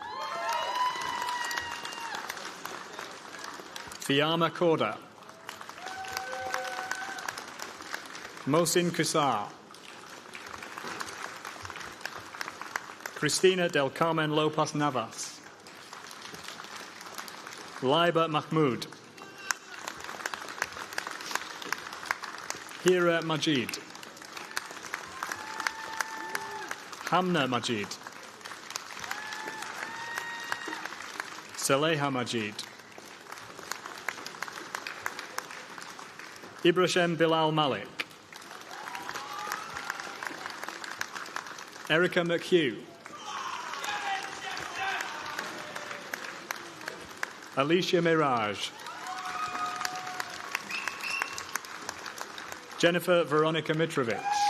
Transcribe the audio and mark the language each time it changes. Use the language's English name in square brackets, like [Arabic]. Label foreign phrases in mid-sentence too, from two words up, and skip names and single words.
[English] Fiamma Korda. Mohsin Kusar. Cristina del Carmen Lopez Navas. Laiba Mahmood. Hira Majid. Hamna Majid. Saleha Majid. Ibrahim Bilal Malik. Erica McHugh. Alicia Mirage. Jennifer Veronica Mitrovic.